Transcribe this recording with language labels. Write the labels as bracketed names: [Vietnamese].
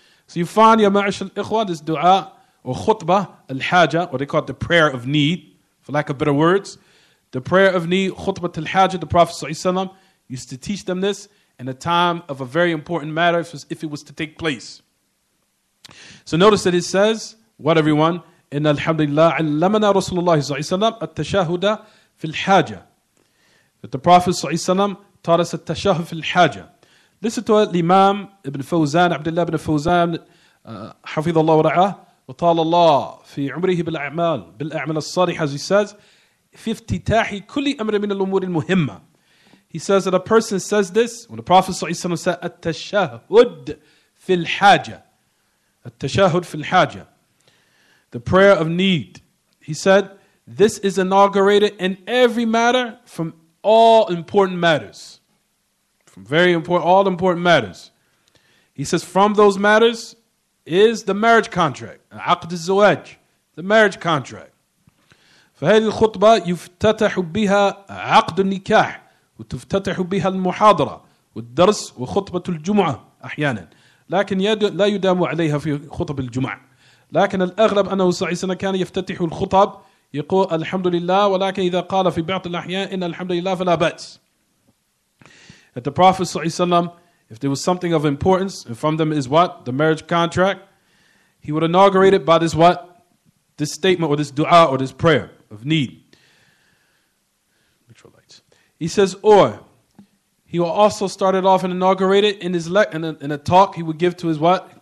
[English] So you find, [Arabic] ya ma'ash al-ikhwa, [English] this dua, or khutbah al-haja, or they call it the prayer of need, for lack of better words. The prayer of need, khutbah al-haja, the Prophet ﷺ used to teach them this in a time of a very important matter if it was to take place. So notice that it says, what everyone? [Arabic] إن الحمد لله علمنا رسول الله صلى الله عليه وسلم التشهد في الحاجة. [English] That the Prophet [Arabic] صلى الله عليه وسلم [English] taught us [Arabic] التشهد في الحاجة. [English] Listen to it, Imam Ibn Fawzan, Abdullah ibn Fawzan, [Arabic] حفظ الله ورعاه, وطال الله في عمره بالأعمال الصالحة, [English] as he says, [Arabic] في افتتاح كل أمر من الأمور المهمة. [English] He says that a person says this, when the Prophet [Arabic] صلى الله عليه وسلم [English] said [Arabic] التشهد في الحاجة. التشهد في الحاجة. [English] The prayer of need. He said, this is inaugurated in every matter from all important matters. From very important, all important matters. He says, from those matters is the marriage contract. [Arabic] عقد الزواج. [English] The marriage contract. [Arabic] فهذه الخطبة يفتتح بها عقد النكاح وتفتتح بها المحاضرة والدرس وخطبة الجمعة أحيانا. لكن لا يدام عليها في خطب الجمعة. لكن الأغلب أنه صلى الله عليه وسلم كان يفتتح الخطب يقول الحمد لله ولكن إذا قال في بعض الأحيان إن الحمد لله فلا بأس. [English] That the Prophet [Arabic] صلى الله عليه وسلم, [English] if there was something of importance, and from them is what? The marriage contract. He would inaugurate it by this what? This statement or this dua or this prayer of need. He says, or he will also start it off and inaugurate it in his in a talk he would give to his what?